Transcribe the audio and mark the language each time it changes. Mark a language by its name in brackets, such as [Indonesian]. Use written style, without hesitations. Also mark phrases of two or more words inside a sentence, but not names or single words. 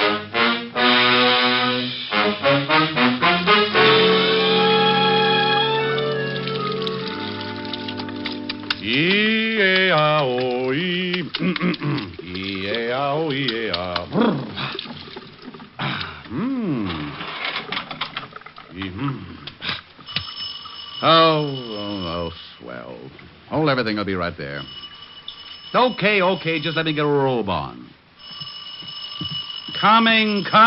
[English] E-A-O-E. E-A-O-E-A. Oh, swell. Hold everything. I'll be right there. Okay. Just let me get a robe on. Coming.